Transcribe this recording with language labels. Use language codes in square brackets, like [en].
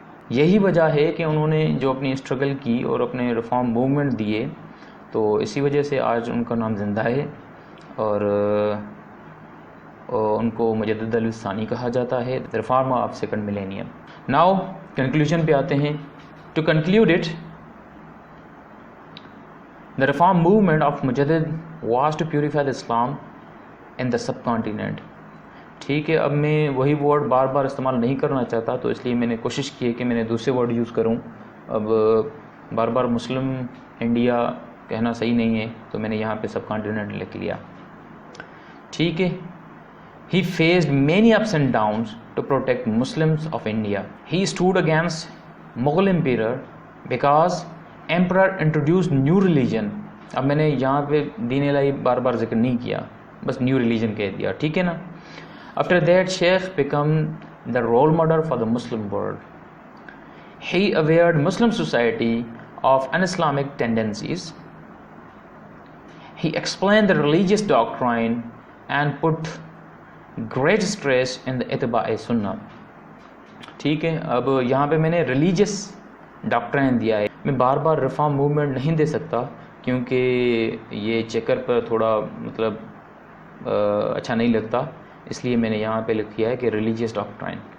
[ur] یہی وجہ ہے کہ انہوں نے جو اپنی اسٹرگل کی اور اپنے ریفارم موومنٹ دیے، تو اسی وجہ سے آج ان کا نام زندہ ہے اور ان کو مجدد الف ثانی کہا جاتا ہے، reform of second millennium. Now conclusion پہ آتے ہیں. [en] To conclude it, the reform movement of Mujaddid was to purify the Islam in the subcontinent. [ur] ٹھیک ہے، اب میں وہی ورڈ بار بار استعمال نہیں کرنا چاہتا، تو اس لیے میں نے کوشش کی ہے کہ میں نے دوسرے ورڈ یوز کروں. اب بار بار مسلم انڈیا کہنا صحیح نہیں ہے، تو میں نے یہاں پہ سب کانٹیننٹ لکھ لیا. ٹھیک ہے، [en] He faced many ups and downs to protect Muslims of India. He stood against Mughal Emperor because Emperor introduced new religion. [ur] اب میں نے یہاں پہ دین الہی بار بار ذکر نہیں کیا, بس نیو ریلیجن کہہ دیا, ٹھیک ہے نا. [en] After that, Sheikh became the role model for the Muslim world. He awared Muslim society of un-Islamic tendencies. He explained the religious doctrine and put great stress in the اتباع سنہ. [ur] ٹھیک ہے, اب یہاں پہ میں نے ریلیجیس ڈاکٹرائن دیا ہے. میں بار بار ریفارم موومنٹ نہیں دے سکتا کیونکہ یہ چیکر پر تھوڑا مطلب اچھا نہیں لگتا, اس لیے میں نے یہاں پہ لکھ دیا ہے کہ ریلیجیس ڈاکٹرائن.